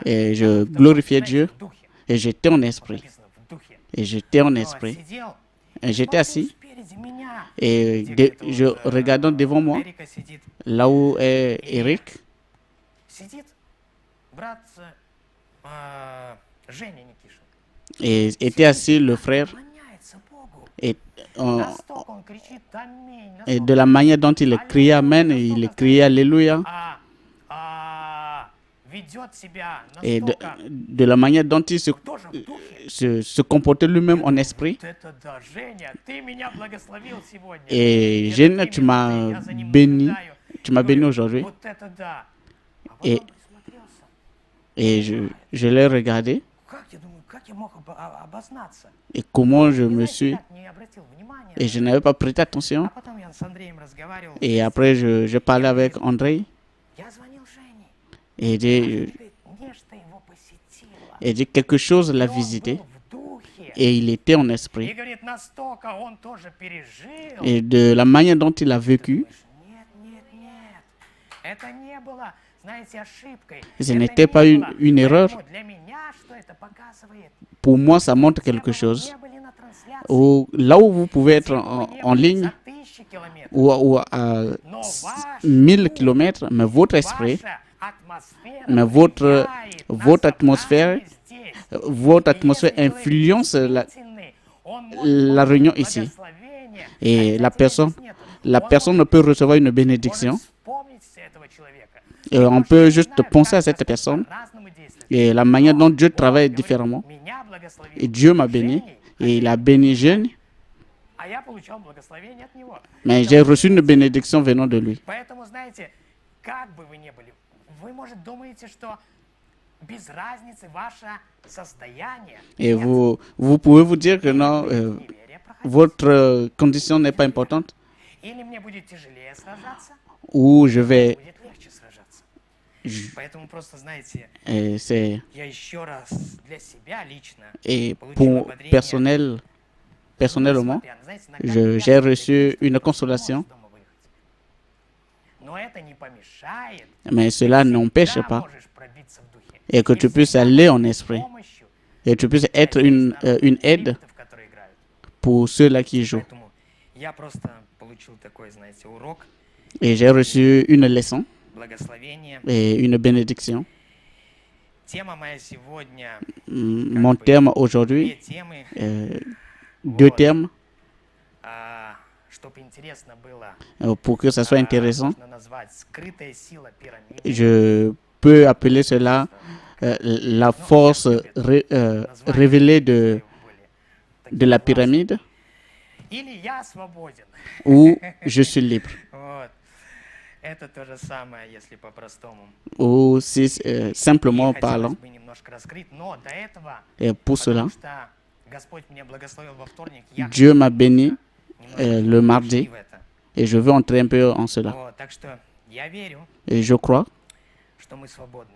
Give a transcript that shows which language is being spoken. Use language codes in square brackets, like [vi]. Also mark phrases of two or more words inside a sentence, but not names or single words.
[fr] Et je [ru] в [fr] glorifiais [ru] знаете, [fr] Dieu. [ru] в духе. [fr] Et j'étais en [ru] Вот [fr] esprit. [ru] написано, в духе. [fr] Et j'étais en [ru] Вот, [fr] esprit. [ru] сидел, [fr] Et j'étais [ru] смотрю [fr] assis. [ru] спереди меня. [fr] Et [ru] Где [fr] je [ru] вот, [fr] regardant devant moi, [ru] Эрика сидит. [fr] là où est Eric, [ru] Сидит брат Женя Никишин. [fr] et était assis le frère. [ru] Поклоняется Богу. [fr] Et, euh, [ru] Настолько он кричит аминь. [fr] et de la manière dont il criait Amen, et il criait Alléluia. [ru] Ведет себя [fr] Et [ru] настолько [fr] de la manière dont il [ru] тоже в духе. [fr] se comportait lui-même en esprit. [ru] Вот это да, Женя, ты меня благословил сегодня. [fr] Et [ru] Это [fr] Jeanne, [ru] именно [fr] tu m'as [ru] ты, я за ним [fr] béni. [ru] наблюдаю. [fr] Tu m'as béni [ru] Говорю, [fr] aujourd'hui. [ru] Вот это да. А потом [fr] Et, [ru] присмотрелся. [fr] et je l'ai regardé. [ru] Как я думаю, как я мог обознаться? [fr] Et comment je [ru] И, [fr] me [ru] знаете, [fr] suis. [ru] так не обратил внимания. [fr] Et je n'avais pas prêté [ru] А [fr] attention. [ru] потом я с Андреем разговаривал. [fr] Et après, je parlais avec André. [ru] Я звонил Жене. [fr] Et [ru] Она [fr] dit, [ru] говорит, нечто его посетило. [fr] et dit quelque chose l'a [ru] И он [fr] visité. [ru] был в духе. [fr] Et il était en [ru] И [fr] esprit. [ru] говорит, настолько он тоже пережил. [fr] Et de la manière dont il a vécu, [ru] Думаешь, нет. Это не было, знаете, ошибкой. [fr] ce [ru] Это [fr] n'était [ru] не [fr] pas [ru] было. [fr] une erreur. [ru] Поэтому для меня что это показывает? [fr] Pour moi, ça montre [ru] Где [fr] quelque [ru] бы вы [fr] chose. [ru] не были на трансляции, [fr] Où, là où vous pouvez être [ru] где бы вы не [fr] en [ru] были [fr] ligne [ru] за 1000 километров, [fr] ou à [ru] но ваш [fr] 1000 [ru] дух, [fr] kilomètres, mais votre esprit, [ru] ваша атмосфера [fr] mais votre [ru] влияет на [fr] atmosphère, [ru] собрание здесь. [fr] votre [ru] И [fr] atmosphère [ru] если человек [fr] influence [ru] действительный, он может [fr] la réunion [ru] получить [fr] ici. [ru] благословение, [fr] Et [ru] хотя [fr] la [ru] тебя [fr] personne, [ru] здесь нету. [fr] la [ru] Он [fr] personne ne [ru] может [fr] peut recevoir une bénédiction. [ru] вспомнить этого человека. [fr] Et on peut juste penser à cette personne. Et la manière dont Dieu travaille différemment. [ru] Меня благословил [fr] Et Dieu m'a béni. [ru] Женей, [fr] Et il a béni Jeanne. [ru] а я получал благословение от него. [fr] Mais j'ai reçu une bénédiction venant de lui. [ru] Поэтому, знаете, как бы вы ни были, вы, может, думаете, что без разницы ваше состояние. [fr] Et [ru] Нет. [fr] vous pouvez vous dire que non, [ru] Неверие проходить. [fr] votre condition n'est pas importante, [ru] Или мне будет тяжелее сражаться, [fr] ou je vais... [ru] будет легче сражаться. [fr] je- [ru] Поэтому просто, знаете, [fr] et c'est, [ru] я еще раз для себя лично [fr] et [ru] получил [fr] pour [ru] ободрение. [fr] personnellement, [ru] Несмотря, знаете, иногда [fr] j'ai [ru] неприятно, [fr] reçu [ru] ты [fr] une [ru] не [fr] consolation, [ru] можешь дома выехать. Но это не помешает. [fr] mais cela n'empêche [ru] Всегда [fr] pas [ru] можешь пробиться в духе. [fr] et que [ru] И [fr] tu puisses [ru] всегда [fr] aller en [ru] можешь [fr] esprit [ru] помощью [fr] et tu puisses être [ru] взять [fr] une [ru] из [fr] aide [ru] ребятов, которые играют. [fr] pour ceux-là qui jouent. [ru] Поэтому я просто получил такой, знаете, урок, [fr] Et j'ai reçu une leçon [ru] благословение. [fr] et une bénédiction. [ru] Тема моя сегодня, [fr] Mon terme aujourd'hui, [ru] две темы, [fr] deux termes, [ru] чтобы интересно было, [fr] pour que ça soit intéressant. [ru] можно назвать скрытая сила пирамиды. [fr] Je peux appeler cela la force révélée de la pyramide, [ru] Или я свободен. [fr] ou je suis libre, [ru] Вот. Это то же самое, если по-простому. [fr] ou si simplement [ru] И хотелось [fr] parlant. [ru] бы немножко раскрыть, но до этого, [fr] Et pour cela, [ru] потому что Господь меня благословил во вторник, я [fr] Dieu m'a béni [ru] немножко [fr] le [ru] войти [fr] mardi [ru] в это. [fr] et je veux entrer un peu en cela. [ru] Вот. Так что я верю, [fr] Et je crois [ru] что мы свободны.